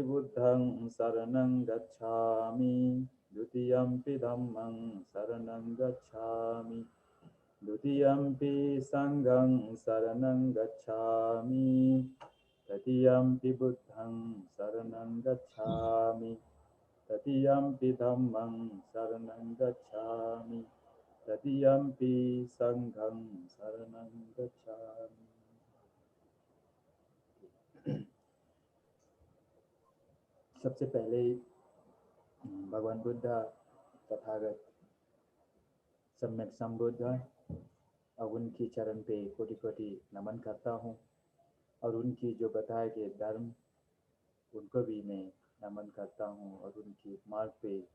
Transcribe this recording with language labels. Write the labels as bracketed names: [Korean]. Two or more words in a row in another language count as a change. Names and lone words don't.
[Pali] बुद्धं शरणं गच्छामि द्वितीयंपि धम्मं शरणं गच्छामि द्वितीयंपि संघं शरणं गच्छामि तृतीयंपि बुद्धं शरणं गच्छामि तृतीयंपि धम्मं शरणं गच्छामि तृतीयंपि संघं शरणं गच्छामि। [Hindi] सबसे पहले भगवान बुद्ध तथागत सम्यक संबुद्ध और उनकी चरण पे कोटि कोटि नमन करता हूँ और उनकी जो बताए गए धर्म उनको भी मैं नमन करता हूँ और उनकी मार्ग पे